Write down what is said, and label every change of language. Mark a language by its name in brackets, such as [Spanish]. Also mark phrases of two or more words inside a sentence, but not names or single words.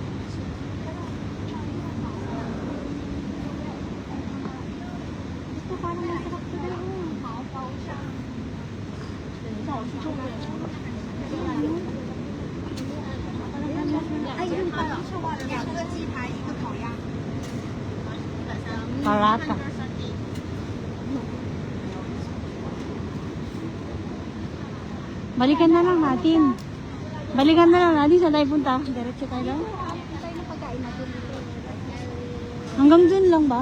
[Filipino] Ito parang masarap to daw. Pao-pao siya. Ay, yun pala siya. [Chinese] 2 个鸡排1个烤鸭 [Filipino] Parata. Balikan na lang natin. Balikan na lang natin. Saan tayo punta? Diretso tayo lang. tayo ng pagkain natin. Hanggang dun lang ba?